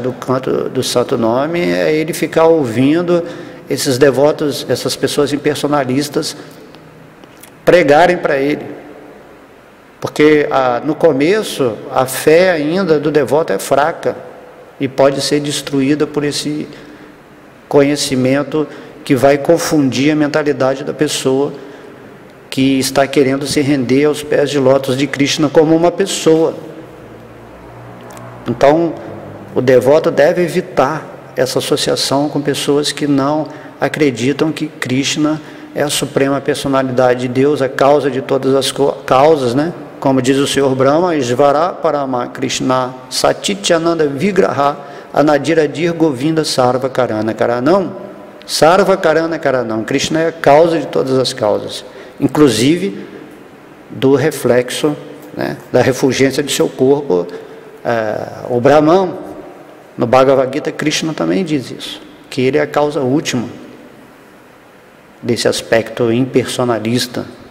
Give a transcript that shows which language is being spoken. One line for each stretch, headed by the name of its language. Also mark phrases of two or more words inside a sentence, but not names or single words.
Portuguese: do canto do Santo Nome é ele ficar ouvindo esses devotos, essas pessoas impersonalistas pregarem para ele, porque no começo a fé ainda do devoto é fraca e pode ser destruída por esse conhecimento que vai confundir a mentalidade da pessoa que está querendo se render aos pés de lótus de Krishna como uma pessoa. Então, o devoto deve evitar essa associação com pessoas que não acreditam que Krishna é a suprema personalidade de Deus, a causa de todas as causas, né? Como diz o Senhor Brahma,
Sanskrit: Isvara Parama Krishna Satityananda Vigraha Anadiradir Govinda Sarva Karana Karanam. Sarva Karana Karanam.
Portuguese: Krishna é a causa de todas as causas, inclusive do reflexo, né, da refulgência de seu corpo. O Brahman, no Bhagavad Gita, Krishna também diz isso, que ele é a causa última desse aspecto impersonalista.